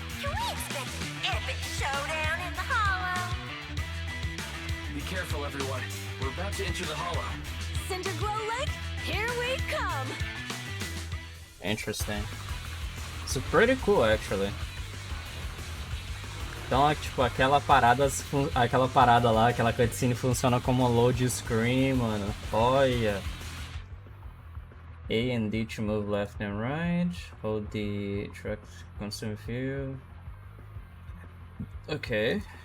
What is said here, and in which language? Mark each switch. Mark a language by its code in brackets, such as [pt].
[en] Can we expect an epic showdown in the hollow? Be careful, everyone. We're about to enter the hollow. Cinder Glow Lake, here we come! Interesting. It's pretty cool, actually. [pt] Então, tipo, aquela parada lá, aquela cutscene funciona como load screen, mano. Olha. [en] A and D to move left and right. Hold the truck to consume fuel. Okay.